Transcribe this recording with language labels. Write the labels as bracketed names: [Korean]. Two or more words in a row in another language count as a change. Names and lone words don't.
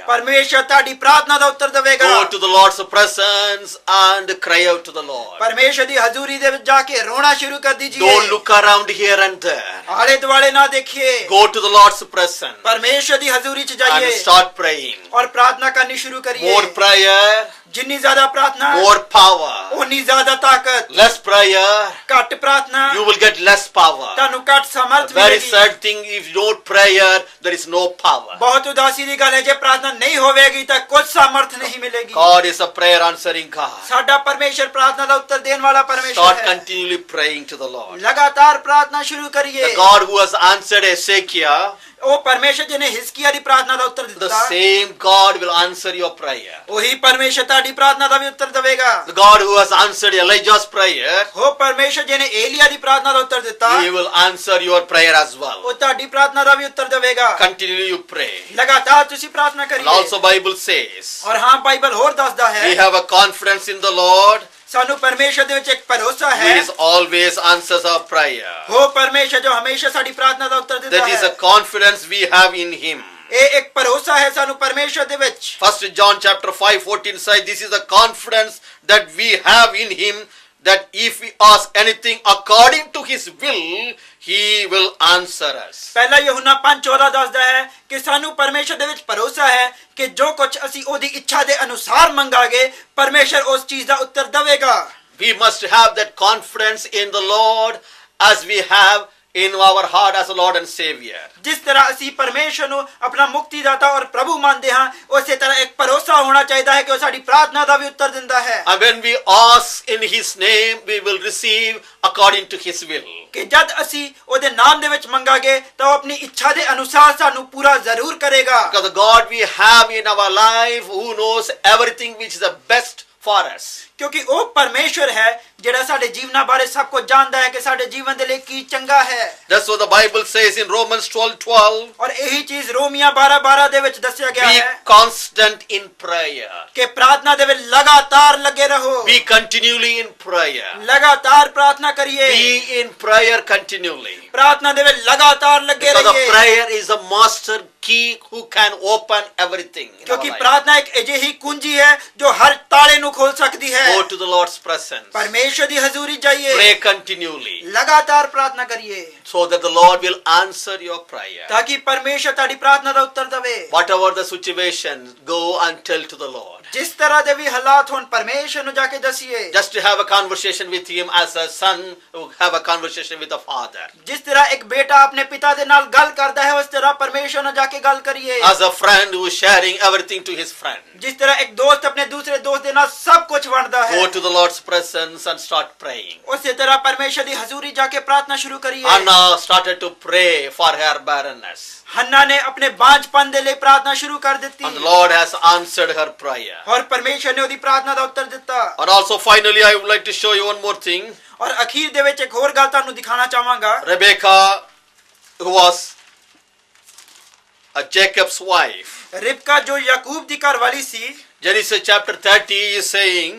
[Punjabi] ਪਰਮੇਸ਼ਰ ਤੁਹਾਡੀ ਪ੍ਰਾਰਥਨਾ ਦਾ ਉੱਤਰ ਦੇਵੇਗਾ। [English] Go to the Lord's presence and cry out to the Lord. [Punjabi] ਪਰਮੇਸ਼ਰ ਦੀ ਹਜ਼ੂਰੀ ਦੇ ਵਿੱਚ ਜਾ ਕੇ ਰੋਣਾ ਸ਼ੁਰੂ ਕਰ ਦੀजिए। [English] Don't look around here and there. [Punjabi] ਆਲੇ ਦੁਆਲੇ ਨਾ ਦੇਖिए। [English] Go to the Lord's presence [Punjabi] ਪਰਮੇਸ਼ਰ ਦੀ ਹਜ਼ੂਰੀ 'ਚ [English] and [Punjabi] ਜਾਈਏ [English] start praying. [Punjabi] ਔਰ ਪ੍ਰਾਰਥਨਾ ਕਰਨੀ ਸ਼ੁਰੂ ਕਰੀਏ। [English] More prayer, [Punjabi] ਜਿੰਨੀ ਜ਼ਿਆਦਾ ਪ੍ਰਾਰਥਨਾ [English] more power. [Punjabi] ਉਨੀ ਜ਼ਿਆਦਾ ਤਾਕਤ। [English] Less prayer, [Punjabi] ਘੱਟ ਪ੍ਰਾਰਥਨਾ [English] you will get less power. [Punjabi] ਤੁਹਾਨੂੰ ਘੱਟ ਸਮਰਥ [English] Very [Punjabi] ਮਿਲੇਗੀ। [English] sad thing, if you don't prayer, there is no power. [Punjabi] ਬਹੁਤ ਉਦਾਸੀ ਦੀ ਗੱਲ ਹੈ ਜੇ ਪ੍ਰਾਰਥਨਾ ਨਹੀਂ ਹੋਵੇਗੀ ਤਾਂ ਕੁਝ ਸਮਰਥ ਨਹੀਂ ਮਿਲੇਗੀ। [English] God is a prayer answering God. [Punjabi] ਸਾਡਾ ਪਰਮੇਸ਼ਰ ਪ੍ਰਾਰਥਨਾ ਦਾ ਉੱਤਰ ਦੇਣ ਵਾਲਾ ਪਰਮੇਸ਼ਰ [English] Start [Punjabi] ਹੈ। [English] continually praying to the Lord. [Punjabi] ਲਗਾਤਾਰ ਪ੍ਰਾਰਥਨਾ ਸ਼ੁਰੂ ਕਰੀਏ। [English] The God who has answered Hezekiah, [Punjabi] ਉਹ ਪਰਮੇਸ਼ਰ ਜਿਹਨੇ ਹਿਜ਼ਕੀਆ ਦੀ ਪ੍ਰਾਰਥਨਾ ਦਾ ਉੱਤਰ [English] the [Punjabi] ਦਿੱਤਾ, [English] same God will answer your prayer. [Punjabi] ਉਹੀ ਪਰਮੇਸ਼ਰ ਤੁਹਾਡੀ ਪ੍ਰਾਰਥਨਾ ਦਾ ਵੀ ਉੱਤਰ ਦੇਵੇਗਾ। [English] The God who has answered Elijah's prayer, [Punjabi] ਉਹ ਪਰਮੇਸ਼ਰ ਜਿਹਨੇ ਏਲੀਆ ਦੀ ਪ੍ਰਾਰਥਨਾ ਦਾ ਉੱਤਰ ਦਿੱਤਾ, [English] He will answer your prayer as well. [Punjabi] ਉਹ ਤੁਹਾਡੀ ਪ੍ਰਾਰਥਨਾ ਦਾ ਵੀ ਉੱਤਰ ਦੇਵੇਗਾ। [English] Continually you pray. [Punjabi] ਲਗਾਤਾਰ ਤੁਸੀਂ ਪ੍ਰਾਰਥਨਾ [English] And [Punjabi] ਕਰੀਏ। [English] also Bible says, [Punjabi] ਔਰ ਹਾਂ ਬਾਈਬਲ ਹੋਰ ਦੱਸਦਾ [English] we [Punjabi] ਹੈ [English] have a confidence in the Lord, [Punjabi] ਸਾਨੂੰ ਪਰਮੇਸ਼ਰ ਦੇ ਵਿੱਚ ਇੱਕ ਭਰੋਸਾ [English] who [Punjabi] ਹੈ। [English] is always answers our prayer. [Punjabi] ਉਹ ਪਰਮੇਸ਼ਰ ਜੋ ਹਮੇਸ਼ਾ ਸਾਡੀ ਪ੍ਰਾਰਥਨਾ ਦਾ ਉੱਤਰ ਦਿੰਦਾ [English] That is a [Punjabi] ਹੈ। [English] confidence we have in Him. [Punjabi] ਇਹ ਇੱਕ ਭਰੋਸਾ ਹੈ ਸਾਨੂੰ ਪਰਮੇਸ਼ਰ ਦੇ ਵਿੱਚ। [English] 1 John chapter 5:14 says, this is the confidence that we have in Him, that if we ask anything according to His will, He will answer us. [Punjabi] ਪਹਿਲਾ ਯਹੂਨਾ 5:14 ਦੱਸਦਾ ਹੈ ਕਿ ਸਾਨੂੰ ਪਰਮੇਸ਼ਰ ਦੇ ਵਿੱਚ ਭਰੋਸਾ ਹੈ ਕਿ ਜੋ ਕੁਝ ਅਸੀਂ ਉਹਦੀ ਇੱਛਾ ਦੇ ਅਨੁਸਾਰ ਮੰਗਾਂਗੇ ਪਰਮੇਸ਼ਰ ਉਸ ਚੀਜ਼ ਦਾ ਉੱਤਰ ਦੇਵੇਗਾ। [English] We must have that confidence in the Lord as we have in our heart as a Lord and Savior. [Punjabi] ਜਿਸ ਤਰ੍ਹਾਂ ਅਸੀਂ ਪਰਮੇਸ਼ਰ ਨੂੰ ਆਪਣਾ ਮੁਕਤੀਦਾਤਾ ਔਰ ਪ੍ਰਭੂ ਮੰਨਦੇ ਹਾਂ ਉਸੇ ਤਰ੍ਹਾਂ ਇੱਕ ਭਰੋਸਾ ਹੋਣਾ ਚਾਹੀਦਾ ਹੈ ਕਿ ਉਹ ਸਾਡੀ ਪ੍ਰਾਰਥਨਾ ਦਾ ਵੀ ਉੱਤਰ ਦਿੰਦਾ ਹੈ। [English] And when we ask in His name, we will receive according to His will. [Punjabi] ਕਿ ਜਦ ਅਸੀਂ ਉਹਦੇ ਨਾਮ ਦੇ ਵਿੱਚ ਮੰਗਾਂਗੇ ਤਾਂ ਉਹ ਆਪਣੀ ਇੱਛਾ ਦੇ ਅਨੁਸਾਰ ਸਾਨੂੰ ਪੂਰਾ ਜ਼ਰੂਰ ਕਰੇਗਾ। [English] Because the God we have in our life, who knows everything which is the best for us. [Punjabi] ਕਿਉਂਕਿ ਉਹ ਪਰਮੇਸ਼ਵਰ ਹੈ ਜਿਹੜਾ ਸਾਡੇ ਜੀਵਨਾਂ ਬਾਰੇ ਸਭ ਕੁਝ ਜਾਣਦਾ ਹੈ ਕਿ ਸਾਡੇ ਜੀਵਨ ਦੇ ਲਈ ਕੀ ਚੰਗਾ ਹੈ। [English] That's what the Bible says in Romans 12:12. [Punjabi] ਔਰ ਇਹੀ ਚੀਜ਼ ਰੋਮੀਆਂ 12:12 ਦੇ ਵਿੱਚ ਦੱਸਿਆ ਗਿਆ [English] Be [Punjabi] ਹੈ [English] constant in prayer. [Punjabi] ਕਿ ਪ੍ਰਾਰਥਨਾ ਦੇ ਵਿੱਚ ਲਗਾਤਾਰ ਲੱਗੇ ਰਹੋ। [English] Be continually in prayer. [Punjabi] ਲਗਾਤਾਰ ਪ੍ਰਾਰਥਨਾ ਕਰੀਏ। [English] Be in prayer continually. [Punjabi] ਪ੍ਰਾਰਥਨਾ ਦੇ ਵਿੱਚ ਲਗਾਤਾਰ ਲੱਗੇ [English] Because the [Punjabi] ਰਹੀਏ। [English] prayer is the master key who can open everything in our [Punjabi] ਕਿਉਂਕਿ [English] life. [Punjabi] ਪ੍ਰਾਰਥਨਾ ਇੱਕ ਅਜਿਹੀ ਕੁੰਜੀ ਹੈ ਜੋ ਹਰ ਤਾਲੇ ਨੂੰ ਖੋਲ ਸਕਦੀ ਹੈ। [English] Go to the Lord's presence. [Punjabi] ਪਰਮੇਸ਼ਵਰ ਦੀ ਹਜ਼ੂਰੀ ਜਾਈਏ। [English] Pray continually [Punjabi] ਲਗਾਤਾਰ ਪ੍ਰਾਰਥਨਾ ਕਰੀਏ [English] so that the Lord will answer your prayer. [Punjabi] ਤਾਂ ਕਿ ਪਰਮੇਸ਼ਵਰ ਤੁਹਾਡੀ ਪ੍ਰਾਰਥਨਾ ਦਾ ਉੱਤਰ ਦੇਵੇ। [English] Whatever the situation, go and tell to the Lord. [Punjabi] ਜਿਸ ਤਰ੍ਹਾਂ ਦੇ ਵੀ ਹਾਲਾਤ ਹੋਣ ਪਰਮੇਸ਼ਵਰ ਨੂੰ ਜਾ ਕੇ ਦੱਸੀਏ। [English] Just to have a conversation with him as a son who have a conversation with a father. [Punjabi] ਜਿਸ ਤਰ੍ਹਾਂ ਇੱਕ ਬੇਟਾ ਆਪਣੇ ਪਿਤਾ ਦੇ ਨਾਲ ਗੱਲ ਕਰਦਾ ਹੈ ਉਸ ਤਰ੍ਹਾਂ ਪਰਮੇਸ਼ਵਰ ਨਾਲ ਜਾ ਕੇ ਗੱਲ ਕਰੀਏ। [English] As a friend who is sharing everything to his friend. [Punjabi] ਜਿਸ ਤਰ੍ਹਾਂ ਇੱਕ ਦੋਸਤ ਆਪਣੇ ਦੂਸਰੇ ਦੋਸਤ ਦੇ ਨਾਲ ਸਭ ਕੁਝ ਵੰਡਦਾ ਹੈ। [English] Go to the Lord's presence and start praying. [Punjabi] ਉਸੇ ਤਰ੍ਹਾਂ ਪਰਮੇਸ਼ਵਰ ਦੀ ਹਜ਼ੂਰੀ ਜਾ ਕੇ ਪ੍ਰਾਰਥਨਾ ਸ਼ੁਰੂ ਕਰੀਏ। [English] Anna started to pray for her barrenness. [Punjabi] ਹੰਨਾ ਨੇ ਆਪਣੇ ਬਾਂਝਪਨ ਦੇ ਲਈ ਪ੍ਰਾਰਥਨਾ ਸ਼ੁਰੂ ਕਰ ਦਿੱਤੀ। [English] And the Lord has answered her prayer. [Punjabi] ਔਰ ਪਰਮੇਸ਼ਵਰ ਨੇ ਉਹਦੀ ਪ੍ਰਾਰਥਨਾ ਦਾ ਉੱਤਰ ਦਿੱਤਾ। [English] And also finally I would like to show you one more thing. [Punjabi] ਔਰ ਅਖੀਰ ਦੇ ਵਿੱਚ ਇੱਕ ਹੋਰ ਗੱਲ ਤੁਹਾਨੂੰ ਦਿਖਾਣਾ ਚਾਹਾਂਗਾ। [English] Rebecca, who was Jacob's wife. [Punjabi] ਰਿਬਕਾ ਜੋ ਯਾਕੂਬ ਦੀ ਘਰਵਾਲੀ ਸੀ। [English] Genesis chapter 30 is saying,